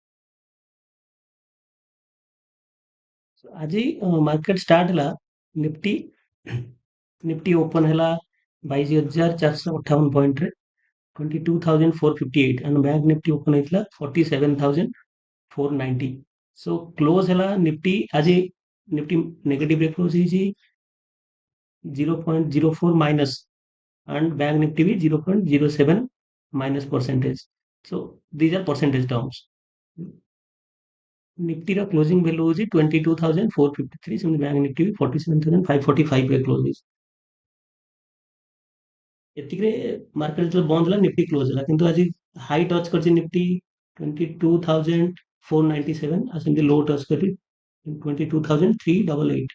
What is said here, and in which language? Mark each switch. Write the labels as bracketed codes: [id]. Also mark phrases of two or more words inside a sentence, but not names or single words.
[or] ଆଜି ମାର୍କେଟ ଷ୍ଟାର୍ଟ ହେଲା ନିଫ୍ଟି ନିଫ୍ଟି ଓପନ ହେଲା 22,458 ପଏଣ୍ଟରେ 22,458 and ବ୍ୟାଙ୍କ ନିଫ୍ଟି ଓପନ ହେଇଥିଲା 47,490। ସୋ କ୍ଲୋଜ ହେଲା ନିଫ୍ଟି ଆଜି ନିଫ୍ଟି ନେଗେଟିଭରେ କ୍ଲୋଜ ହେଇଛି 0.04 ମାଇନସ୍ [en] and bank nifty [or] भी 0.07 [en] minus percentage. So these are percentage terms. [or] निफ्टी ର କ୍ଲୋଜିଂ ଭ୍ୟାଲୁ ହଉଛି 22,453 ସେମିତି ବ୍ୟାଙ୍କ ନିଫ୍ଟି ବି 47,545 ରେ କ୍ଲୋଜ ହେଇଛି। ଏତିକିରେ ମାର୍କେଟ ଯେତେବେଳେ ବନ୍ଦ ହେଲା ନିଫ୍ଟି କ୍ଲୋଜ ହେଲା କିନ୍ତୁ ଆଜି [en] high touch [or] କରିଛି ନିଫ୍ଟି 22,497 ଆଉ ସେମିତି [en] low touch [or] କରି 22,388।